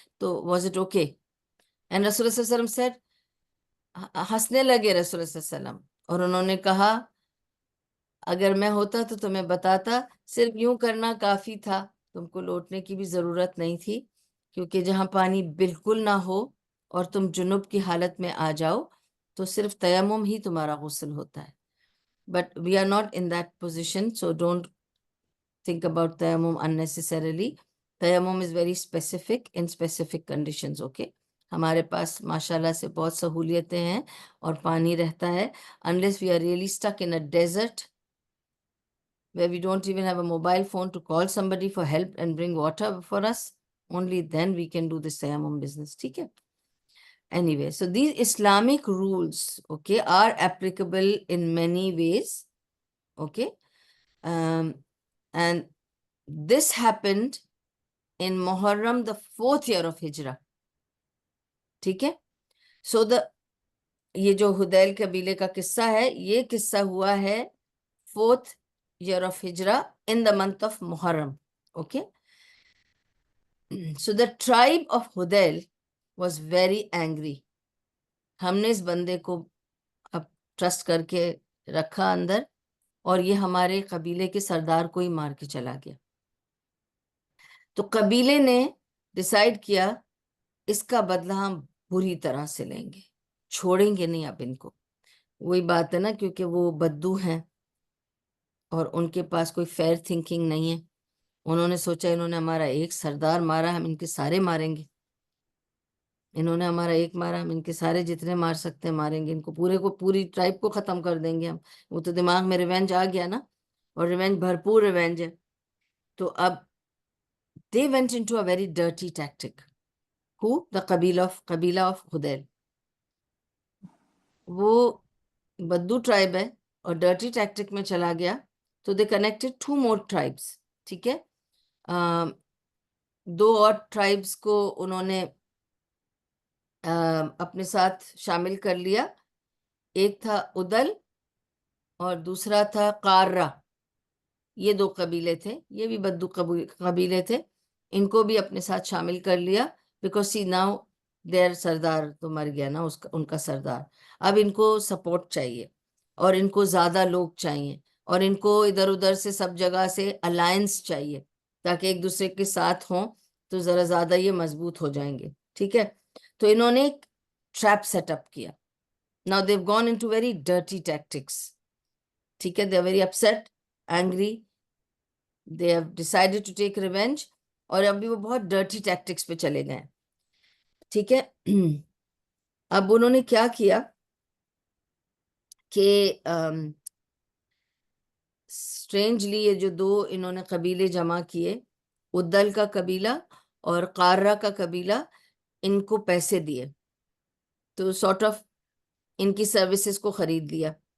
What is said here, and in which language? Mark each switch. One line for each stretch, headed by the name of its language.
Urdu: تو
English: Was it okay?
Urdu: And رسول اللہ صلی اللہ علیہ وسلم سیڈ، ہنسنے لگے رسول اللہ صلی اللہ علیہ وسلم، اور انہوں نے کہا اگر میں ہوتا تو تمہیں بتاتا، صرف یوں کرنا کافی تھا، تم کو لوٹنے کی بھی ضرورت نہیں تھی، کیونکہ جہاں پانی بالکل نہ ہو اور تم جنوب کی حالت میں آ جاؤ تو صرف تیمم ہی تمہارا غسل ہوتا ہے.
English: But we are not in that position, so don't think about tayammum unnecessarily. Tayammum is very specific in specific conditions, okay?
Urdu: ہمارے پاس ماشاءاللہ سے بہت سہولیتیں ہیں اور پانی رہتا ہے.
English: Unless we are really stuck in a desert where we don't even have a mobile phone to call somebody for help and bring water for us, only then we can do this tayammum business, ٹھیک ہے. Anyway, so these Islamic rules, okay, are applicable in many ways, okay? And this happened in Muharram, the 4th year of Hijrah.
Urdu: ٹھیک ہے. سو یہ جو حدیل قبیلے کا قصہ ہے، یہ قصہ ہوا ہے
English: 4th year of Hijrah in the month of Muharram. Okay. So the tribe of Hudayl was very angry.
Urdu: ہم نے اس بندے کو اب ٹرسٹ کر کے رکھا اندر، اور یہ ہمارے قبیلے کے سردار کو ہی مار کے چلا گیا. تو قبیلے نے ڈیسائیڈ کیا اس کا بدلہ ہم بری طرح سے لیں گے، چھوڑیں گے نہیں اب ان کو. وہی بات ہے نا، کیونکہ وہ بدو ہیں اور ان کے پاس کوئی فیئر تھنکنگ نہیں ہے. انہوں نے سوچا انہوں نے ہمارا ایک سردار مارا، ہم ان کے سارے ماریں گے. انہوں نے ہمارا ایک مارا، ہم ان کے سارے جتنے مار سکتے ہیں ماریں گے. ان کو پوری ٹرائب کو ختم کر دیں گے ہم. وہ تو دماغ میں ریونج آ گیا نا، اور ریونج بھرپور ریونج ہے. تو اب
English: they went into a very dirty tactic. Who? The قبیلہ of Hudayl.
Urdu: وہ بدو ٹرائب ہے اور ڈرٹی ٹیکٹک میں چلا گیا.
English: تو they connected 2 more tribes. ٹھیک ہے.
Urdu: 2 اور ٹرائبس کو انہوں نے اپنے ساتھ شامل کر لیا. ایک تھا ادل اور دوسرا تھا قارہ. یہ 2 قبیلے تھے، یہ بھی بدو قبیلے تھے. ان کو بھی اپنے ساتھ شامل کر لیا،
English: because see now their
Urdu: سردار تو مر گیا نا ان کا سردار. اب ان کو سپورٹ چاہیے اور ان کو زیادہ لوگ چاہیے اور ان کو ادھر ادھر سے سب جگہ سے الائنس چاہیے تاکہ ایک دوسرے کے ساتھ ہوں تو ذرا زیادہ یہ مضبوط ہو جائیں گے. ٹھیک ہے. تو انہوں نے ایک ٹریپ سیٹ اپ کیا.
English: Now they've gone into very dirty tactics. ٹھیک ہے, they are very upset, angry, they have decided to take revenge,
Urdu: اور ابھی وہ بہت ڈرٹی ٹیکٹکس پہ چلے گئے. ٹھیک ہے, اب انہوں نے کیا کیا کہ اسٹرینجلی یہ جو دو انہوں نے قبیلے جمع کیے, ادل کا قبیلہ اور قارہ کا قبیلہ, ان کو پیسے دیے, تو سارٹ آف ان کی سروسز کو خرید لیا.